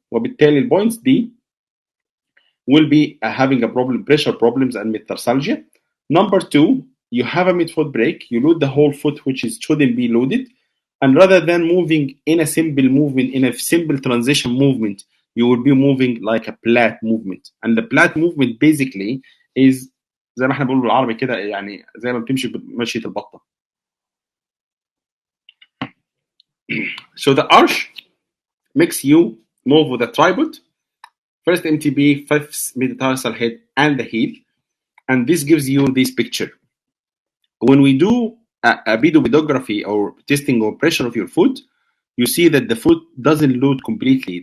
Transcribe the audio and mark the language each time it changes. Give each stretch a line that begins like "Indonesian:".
Arabic: وبالتالي البوينتس دي
English: will be having pressure problems
Arabic: and metatarsалgia.
English: Number two, you have a mid-foot break. You load the whole foot, which shouldn't be loaded. And rather than moving in a simple movement, in a simple transition movement, you will be moving like a plat movement. And the plat movement basically is
Arabic: زي ما احنا بنقول بالعربي كده يعني زي ما بتمشي بمشية البطة.
English: So the arch makes you move with a tripod, first MTB, fifth metatarsal head, and the heel. And this gives you this picture. When we do a pedography or testing of pressure of your foot, you see that the foot doesn't load completely.